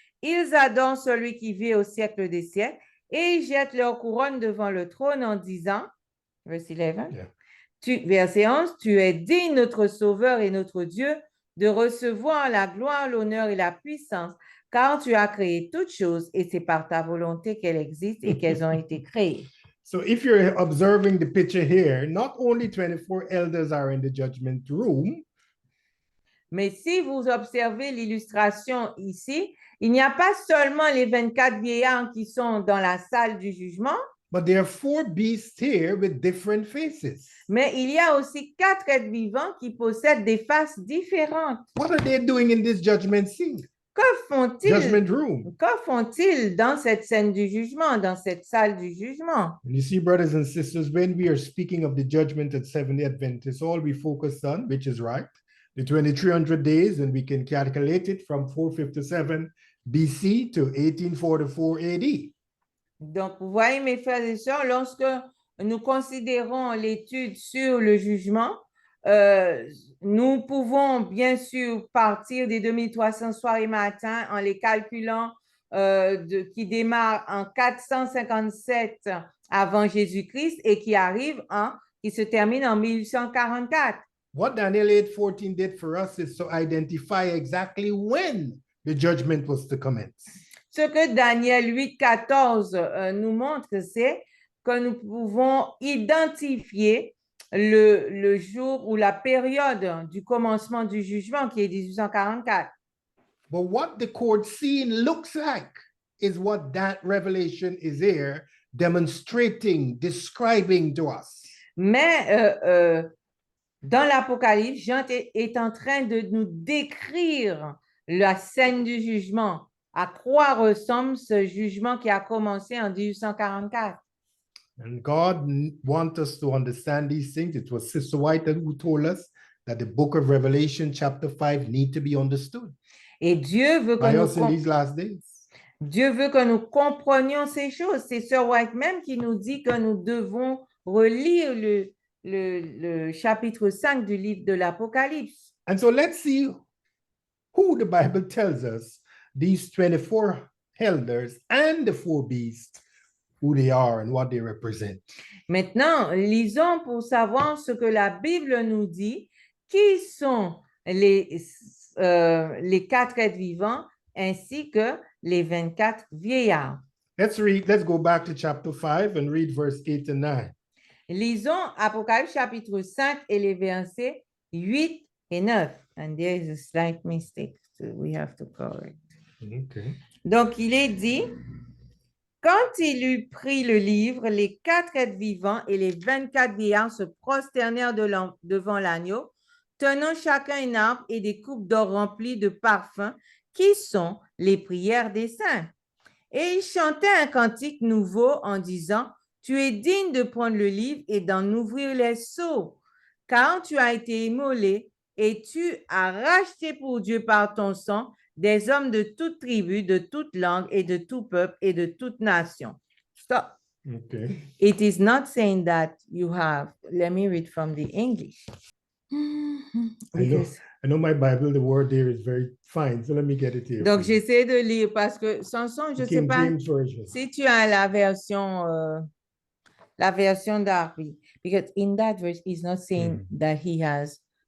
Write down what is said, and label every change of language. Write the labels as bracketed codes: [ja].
[fr] Ils adorent celui qui vit au siècle des siècles et ils jettent leur couronne devant le trône en disant, verse 11, [en] Yeah. [fr] Verset 11, tu es digne, notre Sauveur et notre Dieu, de recevoir la gloire, l'honneur et la puissance, car tu as créé toutes choses et c'est par ta volonté qu'elles existent et qu'elles ont été créées. [en] So if you're observing the picture here, not only 24 elders are in the judgment room, [fr] Mais si vous observez l'illustration ici, il n'y a pas seulement les 24 vieillards qui sont dans la salle du jugement, [en] but there are 4 beasts here with different faces. [fr] mais il y a aussi 4 êtres vivants qui possèdent des faces différentes. [en] What are they doing in this judgment scene? Judgment room. [fr] Que font-ils dans cette scène du jugement, dans cette salle du jugement? [en] And you see, brothers and sisters, when we are speaking of the judgment at Seventh-day Adventists, all we focus on, which is right, the 2300 days, and we can calculate it from 457 BC to 1844 AD. [fr] Donc, vous voyez, mes frères et sœurs, lorsque nous considérons l'étude sur le jugement, nous pouvons bien sûr partir des 2300 soirs et matins en les calculant qui démarrent en 457 avant Jésus-Christ et qui se termine en 1844. [en] What Daniel 8:14 did for us is to identify exactly when the judgment was to commence. [fr] Ce que Daniel 8:14 nous montre, c'est que nous pouvons identifier le jour ou la période du commencement du jugement qui est 1844. [en] But what the court scene looks like is what that revelation is here demonstrating, describing to us. [fr] Mais dans l'Apocalypse, Jean est en train de nous décrire la scène du jugement, à quoi ressemble ce jugement qui a commencé en 1844. [en] And God wants us to understand these things. It was Sister White who told us that the book of Revelation chapter 5 need to be understood [fr] Et Dieu veut [en] by us in these last days. [fr] Dieu veut que nous comprenions ces choses. C'est Sœur White même qui nous dit que nous devons relire le chapitre 5 du livre de l'Apocalypse. [en] And so let's see who the Bible tells us these 24 elders and the 4 beasts, who they are and what they represent. [fr] Maintenant, lisons pour savoir ce que la Bible nous dit, qui sont les 4 êtres vivants ainsi que les 24 vieillards. [en] Let's go back to chapter 5 and read verse 8 and 9. [fr] Lisons Apocalypse chapitre 5 et les versets 8 et 9. [en] And there is a slight mistake, so we have to correct. Okay. [fr] Donc, il est dit, quand il eut pris le livre, les 4 êtres vivants et les 24 vieillards se prosternèrent devant l'agneau, tenant chacun une harpe et des coupes d'or remplies de parfums, qui sont les prières des saints. Et ils chantaient un cantique nouveau en disant, tu es digne de prendre le livre et d'en ouvrir les sceaux, car tu as été immolé et tu as racheté pour Dieu par ton sang des hommes de toute tribu, de toute langue et de tout peuple et de toute nation. [en] Stop. Okay. It is not saying that you have, let me read from the English. I know my Bible, the word there is very fine, so let me get it here. [fr] Donc, j'essaie de lire parce que Samson, je ne sais [en] King [fr] pas [en] James Version. [fr] si tu as la version d'Harvey. [en] Because in that verse, he's not saying that he has